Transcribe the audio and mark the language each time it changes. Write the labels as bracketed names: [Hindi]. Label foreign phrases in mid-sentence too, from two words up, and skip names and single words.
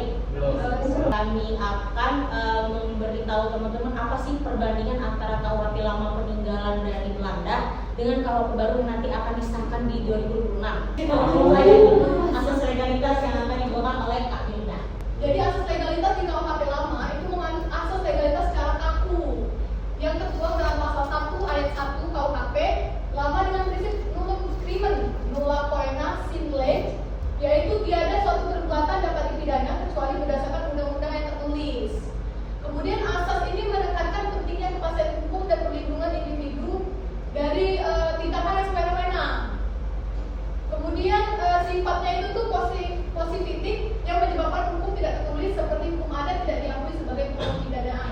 [Indonesian] Kami akan memberitahu teman-teman apa sih perbandingan antara KUHP lama peninggalan dari Belanda dengan KUHP baru yang nanti akan disahkan di 2026. Asas legalitas yang akan dibawakan oleh Kak Milda. Jadi asas legalitas di KUHP lama itu menganut asas legalitas secara kaku yang tertuang dalam pasal 1 ayat 1 KUHP lama dengan prinsip [Latin] nullum crimen nulla poena sine lege, [Indonesian] yaitu tiada suatu perbuatan dapat dipidana kecuali berdasarkan undang-undang yang tertulis. Kemudian asas ini menekankan pentingnya kepastian hukum dan perlindungan individu dari tindakan yang semena-mena. Kemudian sifatnya itu tuh positif yang menyebabkan hukum tidak tertulis seperti hukum adat tidak diakui sebagai hukum pidanaan.